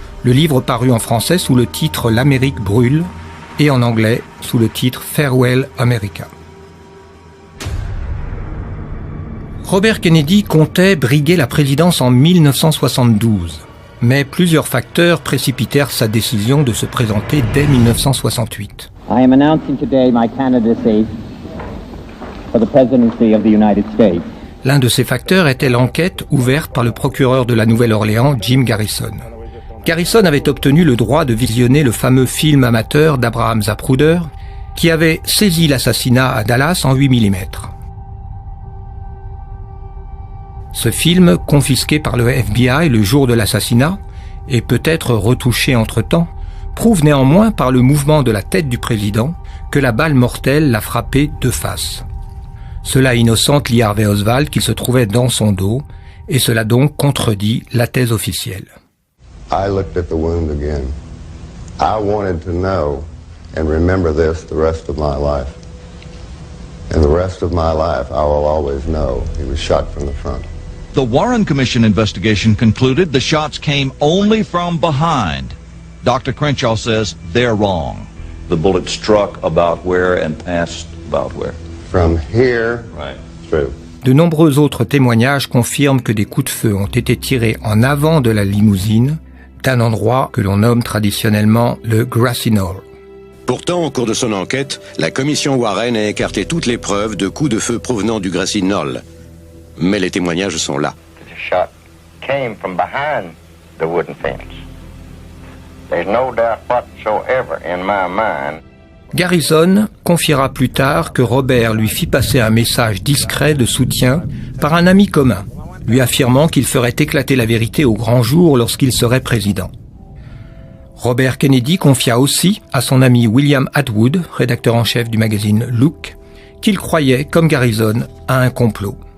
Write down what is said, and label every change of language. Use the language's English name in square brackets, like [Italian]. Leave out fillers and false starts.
[French] Le livre parut en français sous le titre L'Amérique brûle et en anglais sous le titre Farewell America. Robert Kennedy comptait briguer la présidence en 1972, mais plusieurs facteurs précipitèrent sa décision de se présenter dès 1968. [English] I am announcing today my candidacy for the presidency of the United States. [French] L'un de ces facteurs était l'enquête ouverte par le procureur de la Nouvelle-Orléans, Jim Garrison. Garrison avait obtenu le droit de visionner le fameux film amateur d'Abraham Zapruder, qui avait saisi l'assassinat à Dallas en 8 mm. Ce film, confisqué par le FBI le jour de l'assassinat, et peut-être retouché entre-temps, prouve néanmoins par le mouvement de la tête du président que la balle mortelle l'a frappé de face. Cela innocente Lee Harvey Oswald qui se trouvait dans son dos, et cela donc contredit la thèse officielle. [English] I looked at the wound again. I wanted to know and remember this the rest of my life. And the rest of my life I will always know he was shot from the front. The Warren Commission investigation concluded the shots came only from behind. Dr. Crenshaw says they're wrong. The bullet struck about where and passed about where? From here, right, through. [French] De nombreux autres témoignages confirment que des coups de feu ont été tirés en avant de la limousine, d'un endroit que l'on nomme traditionnellement le Grassy Knoll. Pourtant, au cours de son enquête, la commission Warren a écarté toutes les preuves de coups de feu provenant du Grassy Knoll. Mais les témoignages sont là. [English] The shot came from behind the wooden fence. There's no doubt whatsoever in my mind. [French] Garrison confiera plus tard que Robert lui fit passer un message discret de soutien par un ami commun, lui affirmant qu'il ferait éclater la vérité au grand jour lorsqu'il serait président. Robert Kennedy confia aussi à son ami William Atwood, rédacteur en chef du magazine Look, qu'il croyait, comme Garrison, à un complot.